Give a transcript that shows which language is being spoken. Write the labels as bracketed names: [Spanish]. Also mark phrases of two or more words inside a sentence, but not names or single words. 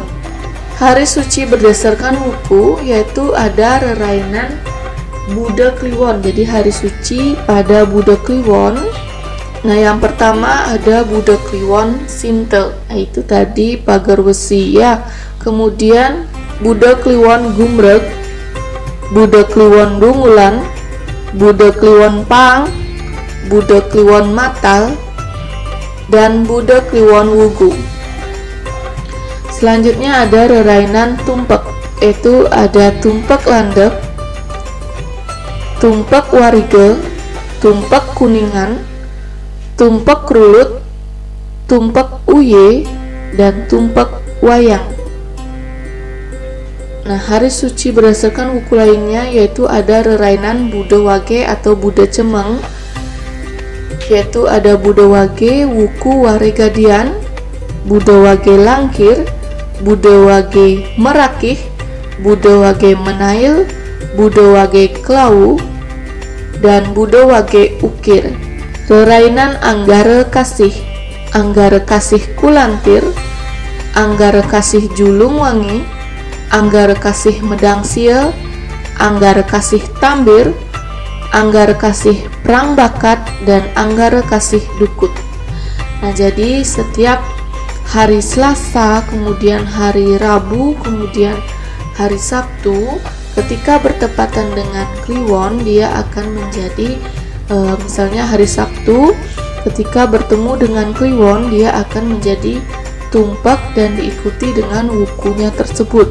[Indonesian] Hari suci berdasarkan wuku yaitu ada rerainan Buddha Kliwon. Jadi hari suci pada Buddha Kliwon. Nah, yang pertama ada Buddha Kliwon Sintel. Nah, itu tadi Pager Wesi ya. Kemudian Buddha Kliwon Gumrek, Buddha Kliwon Dungulan, Buddha Kliwon Pang, Buddha Kliwon Matal, dan Buddha Kliwon Wugu. Selanjutnya ada rerainan Tumpek, yaitu ada Tumpek Landep, Tumpek Warige, Tumpek Kuningan, Tumpek Rulut, Tumpek Uye, dan Tumpek Wayang. Nah, hari suci berdasarkan wuku lainnya yaitu ada rerainan Buddha Wage atau Buddha Cemeng, yaitu ada Buddha Wage wuku Waregadian, Buddha Wage Langkir, Buddha Wage Merakih, Buddha Wage Menail, Buddha Wage Klau, dan Buddha Wage Ukir. Rerainan Anggara Kasih, Anggara Kasih Kulantir, Anggara Kasih Julung Wangi, Anggara Kasih Medang Sia, Anggara Kasih Tambir, Anggara Kasih Perang Bakat, dan Anggara Kasih Dukut. Nah, jadi setiap hari Selasa, kemudian hari Rabu, kemudian hari Sabtu, ketika bertepatan dengan Kliwon, dia akan menjadi misalnya hari Sabtu ketika bertemu dengan Kliwon, dia akan menjadi Tumpek dan diikuti dengan wukunya tersebut.